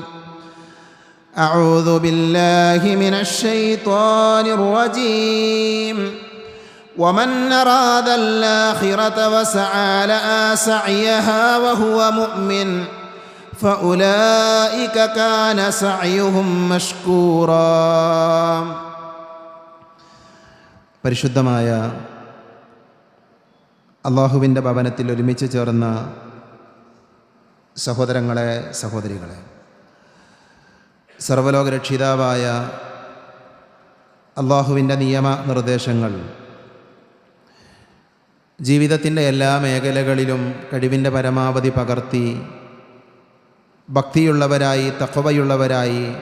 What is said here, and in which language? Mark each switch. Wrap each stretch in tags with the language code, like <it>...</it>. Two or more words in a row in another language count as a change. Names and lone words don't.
<ar>أعوذ بالله من الشيطان الرجيم. ومن أراد الآخرة وسعى لها سعيها وهو مؤمن فأولئك كان سعيهم مشكورا.</ar> <ml>പരിശുദ്ധമായ അല്ലാഹുവിൻ്റെ ഭവനത്തിൽ ഒരുമിച്ച് ചേർന്ന സഹോദരങ്ങളെ, സഹോദരികളെ, സർവ്വലോകരക്ഷിതാവായ അല്ലാഹുവിൻ്റെ നിയമ നിർദ്ദേശങ്ങൾ ജീവിതത്തിൻ്റെ എല്ലാ മേഖലകളിലും കഴിവിൻ്റെ പരമാവധി പകർത്തി ഭക്തിയുള്ളവരായി, തഖ്വയുള്ളവരായി</ml>